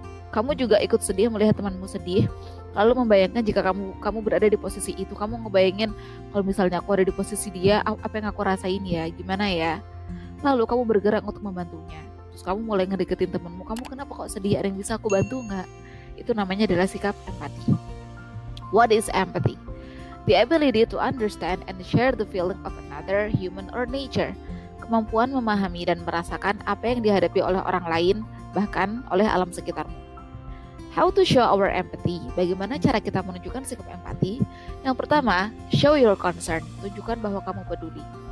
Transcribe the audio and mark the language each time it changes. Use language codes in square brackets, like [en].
[id] Kamu juga ikut sedih melihat temanmu sedih, lalu membayangkan jika kamu berada di posisi itu. Kamu ngebayangin kalau misalnya aku ada di posisi dia, apa yang aku rasain ya, gimana ya. Lalu kamu bergerak untuk membantunya. Terus kamu mulai ngedeketin temanmu, kamu kenapa kok sedih, ada yang bisa aku bantu nggak? Itu namanya adalah sikap empati. [en] What is empathy? The ability to understand and share the feeling of another human or nature. [id] Kemampuan memahami dan merasakan apa yang dihadapi oleh orang lain, bahkan oleh alam sekitarmu. [en] How to show our empathy? [id] Bagaimana cara kita menunjukkan sikap empati? Yang pertama, [en] show your concern. [id] Tunjukkan bahwa kamu peduli.